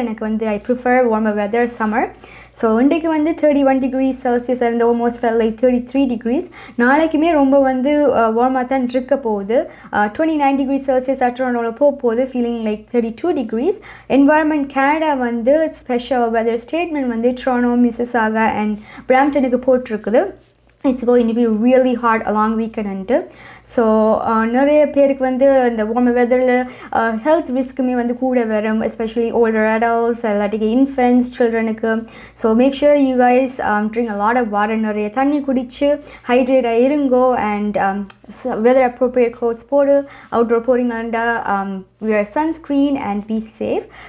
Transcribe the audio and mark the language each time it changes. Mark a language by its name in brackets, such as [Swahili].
[Tamil] எனக்கு வந்து [English] I prefer warmer weather summer. So [Tamil] இன்றைக்கு வந்து [English] 31 degrees Celsius இருந்து almost fell like 33 degrees. [Tamil] நாளைக்குமே ரொம்ப வந்து வார்மாக தான் இருக்க போகுது. 29 degrees Celsius அட்ரோனோவில் போகுது, [English] Feeling like 32 degrees. Environment Canada வந்து special weather statement வந்து Toronto, Mississauga and பிராம்ப்டனுக்கு போட்டிருக்குது. It's going to be really hot a long weekend until. [Tamil] So நிறைய பேருக்கு வந்து இந்த வார்ம் வெதரில் ஹெல்த் ரிஸ்க்குமே வந்து கூட வரும், [English] especially older adults [Tamil] இல்லாட்டிக்கு infants சில்ட்ரனுக்கு. [English] so make sure you guys drink a lot of water, [Tamil] நிறைய தண்ணி குடிச்சு ஹைட்ரேட்டாக இருங்கோ. [English] And weather appropriate clothes போடு. Outdoor [Tamil] போகிறீங்களாண்டா [English] Wear sunscreen and be safe.